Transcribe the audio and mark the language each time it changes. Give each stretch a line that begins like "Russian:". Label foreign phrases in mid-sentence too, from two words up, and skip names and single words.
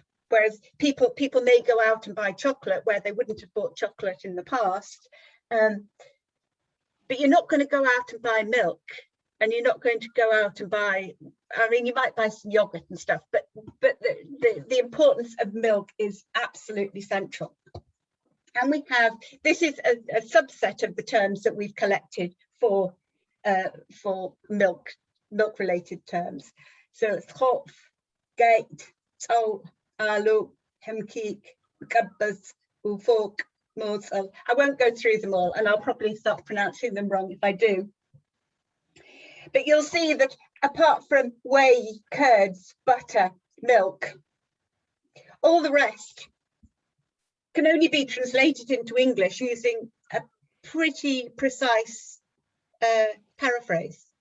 English: Whereas people may go out and buy chocolate where they wouldn't have bought chocolate in the past, but you're not going to go out and buy milk, and you're not going to go out and buy, I mean, you might buy some yogurt and stuff, but the importance of milk is absolutely central. And we have, this is a subset of the terms that we've collected for milk related terms. So khof, gate, taw, alu, hemkik, gabbas, ufok, morsel. I won't go through them all, and I'll probably start pronouncing them wrong if I do. But you'll see that apart from whey, curds, butter, milk, all the rest can only be translated into English using a pretty precise paraphrase.